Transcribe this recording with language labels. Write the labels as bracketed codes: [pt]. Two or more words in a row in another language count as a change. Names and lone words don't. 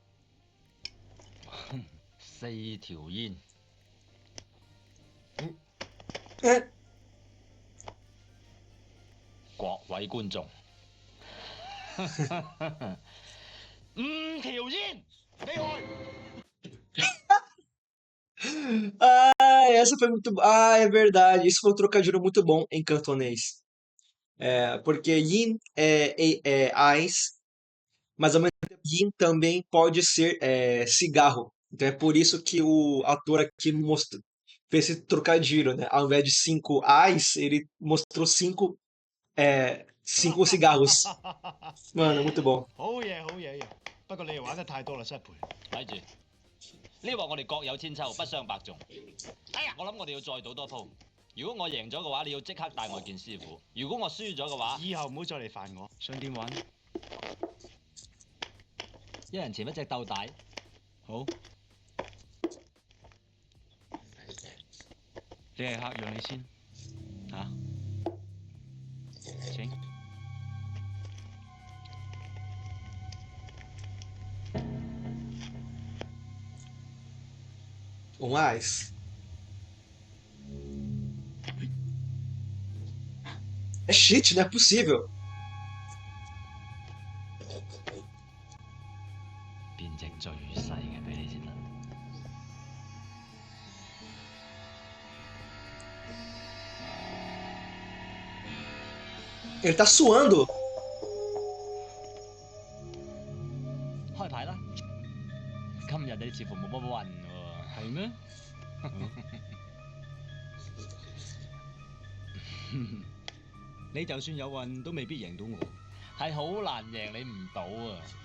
[yue] 4 條煙。各位觀眾，5條煙，厲害！ [pt] Essa foi muito. Ah, é verdade. Isso foi um trocadilho muito bom em cantonês. Porque yin é ais, mas ao mesmo tempo yin também pode ser cigarro. Então é por isso que o ator aqui fez esse trocadilho, né? Ao invés de 5 ais, ele mostrou 5 cigarros. Mano, muito bom. [yue] 好嘢。不過你哋玩得太多啦，失陪。睇住，呢鑊我哋各有千秋，不相伯仲。哎呀，我諗我哋要再賭多鋪。如果我贏咗嘅話，你要即刻帶我見師傅；如果我輸咗嘅話，以後唔好再嚟煩我。想點玩？一人潛一隻鬥大。好。你係客，讓你先。嚇？請。 ais. [pt] É cheat, não é possível. [yue] 變隻最細嘅俾你先得。 [pt] Ele tá suando. [yue] 開牌啦！今日你似乎冇乜運喎。係咩？你就算有運，都未必贏到我。係好難贏你唔到啊！